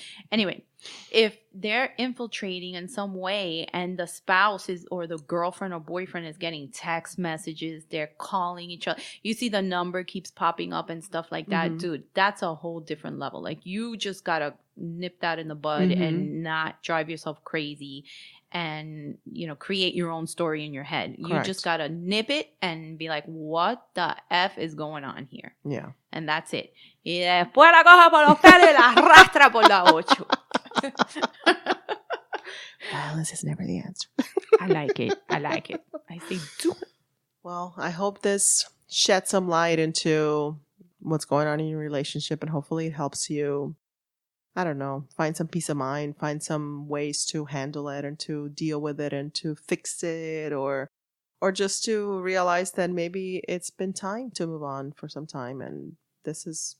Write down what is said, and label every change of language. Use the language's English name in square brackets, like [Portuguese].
[English] Anyway, if they're infiltrating in some way and the spouse is, or the girlfriend or boyfriend is getting text messages, they're calling each other, you see the number keeps popping up and stuff like that, dude, that's a whole different level. Like, you just gotta nip that in the bud and not drive yourself crazy and, create your own story in your head. Correct. You just gotta nip it and be like, what the F is going on here? Yeah. And that's it. [Spanish] Y después la coja por los pelos y la arrastra por la ocho. [English] Violence is never the answer. I like it. I say do. Well, I hope this shed some light into what's going on in your relationship, and hopefully it helps you, I don't know, find some peace of mind, find some ways to handle it and to deal with it and to fix it, or just to realize that maybe it's been time to move on for some time, and this is,